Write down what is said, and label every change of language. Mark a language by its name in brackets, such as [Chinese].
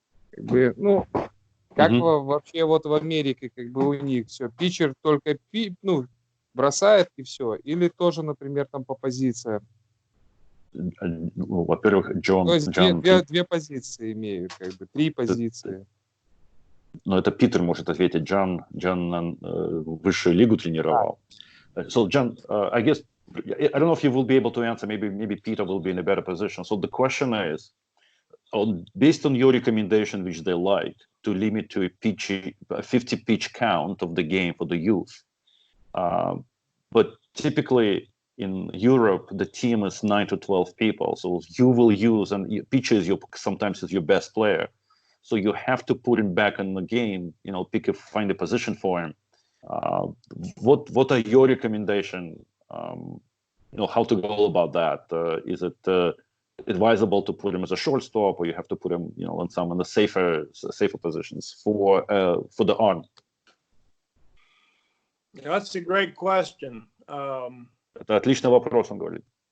[Russian] Как бы, ну, как вообще вот в Америке, как бы у них все, питчер только бросает и все, или тоже, например, там по позициям? Во-первых, Джон... То есть две позиции имеют, как бы 3 позиции. Но это Питер может ответить. Джон высшую лигу тренировал. [English] So, John, I guess, I don't know if you will be able to answer, maybe Peter will be in a better position. So the question is, based on your recommendation, which they like, to limit to a 50 pitch count of the game for the youth. But typically in Europe, the team is 9 to 12 people. So you will use, and pitcher is sometimes is your best player. So you have to put him back in the game, find a position for him. What are your recommendation? How to go about that? Is it advisable to put him as a shortstop, or you have to put him, on some of the safer positions for the arm? That's a great question. [Russian] Это отличный вопрос, он говорит.